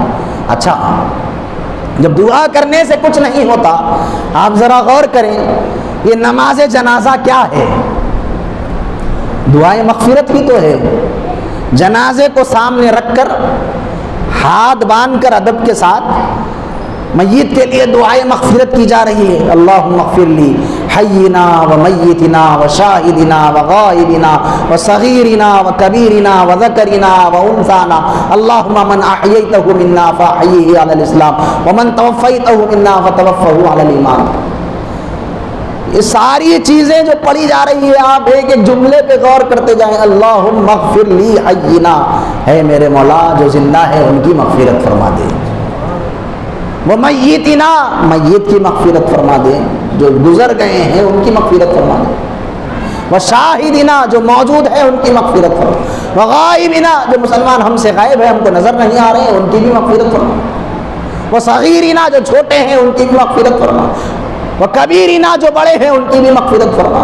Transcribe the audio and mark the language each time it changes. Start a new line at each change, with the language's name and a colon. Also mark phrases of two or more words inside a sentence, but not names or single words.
Urdu: اچھا، جب دعا کرنے سے کچھ نہیں ہوتا، آپ ذرا غور کریں، یہ نماز جنازہ کیا ہے؟ دعائیں مغفرت ہی تو ہے۔ جنازے کو سامنے رکھ کر، ہاتھ باندھ کر ادب کے ساتھ میت کے لیے دعائیں مغفرت کی جا رہی ہے۔
Arabic: اللہم اغفر لی حینا و میتنا و شاہدنا و غائبنا و صغیرنا و کبیرنا و ذکرنا و انثانا، اللہم من احییتہ منا فاحیہ علی الاسلام ومن توفیتہ منا فتوفہ علی الایمان۔
Urdu: یہ ساری چیزیں جو پڑھی جا رہی ہے، آپ ایک ایک جملے پہ غور کرتے جائیں۔
Arabic: اللہم اغفر لی حینا،
Urdu: اے میرے مولا جو زندہ ہے ان کی مغفرت فرما دے، وہ میتنا، میت کی مغفرت فرما دے، جو گزر گئے ہیں ان کی مغفرت فرما دے، وہ شاہدنا، جو موجود ہے ان کی مغفرت فرما دے، وہ غائبنا، جو مسلمان ہم سے غائب ہے ہم کو نظر نہیں آ رہے ہیں ان کی بھی مغفرت فرما دے، وہ صغیرنا، جو چھوٹے ہیں ان کی بھی مغفرت فرما دے، وہ کبیرنا جو بڑے ہیں ان کی بھی مغفرت فرما.